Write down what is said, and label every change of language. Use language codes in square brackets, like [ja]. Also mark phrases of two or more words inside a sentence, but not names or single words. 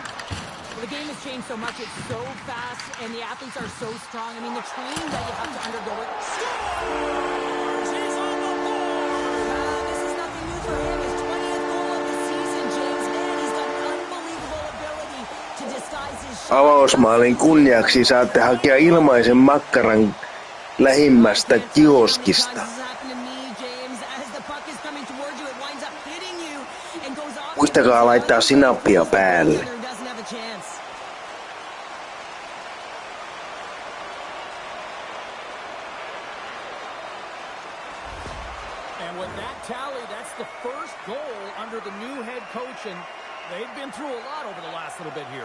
[en] Well, the game has changed so much. It's so fast, and the athletes are so strong. I mean, the training that you have to undergo. Scores! He's on the board! This is nothing new for him. His 20th goal of the season, James. Man, he's got an unbelievable ability to disguise his shot. [fi] Avausmaalin kunniaksi saatte hakea ilmaisen makkaran lähimmästä kioskista. Muistakaa laittaa sinappia päälle. [en] And with that tally, that's the first goal under the new head coach, and they've been through a lot over the last little bit here.